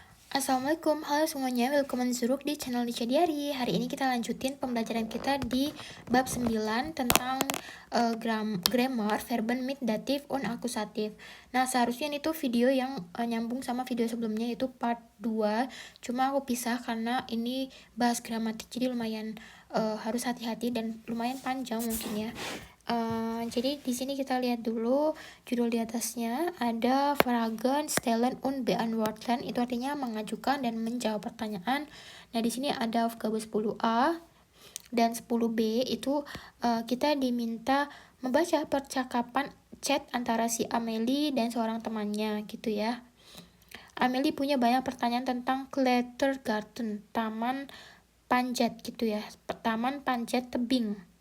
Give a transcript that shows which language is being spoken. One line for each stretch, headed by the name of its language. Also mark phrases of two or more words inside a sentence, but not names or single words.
Indonesian: Assalamualaikum, halo semuanya, welcome Zuruk di channel Lica Diary. Hari ini kita lanjutin pembelajaran kita di bab 9 tentang grammar,
German: verben mit datif und akusatif.
Indonesian: Nah, seharusnya ini tuh video yang nyambung sama video sebelumnya, yaitu part 2. Cuma aku pisah karena ini bahas gramatik, jadi lumayan harus hati-hati dan lumayan panjang mungkin ya. Jadi di sini kita lihat dulu judul di atasnya ada
German: Fragen stellen und beantworten,
Indonesian: itu artinya mengajukan dan menjawab pertanyaan. Nah, di sini ada Aufgabe 10A dan 10B itu kita diminta membaca percakapan chat antara si Amelie dan seorang temannya gitu ya. Amelie punya banyak pertanyaan tentang Klettergarten, taman panjat gitu ya, taman panjat tebing.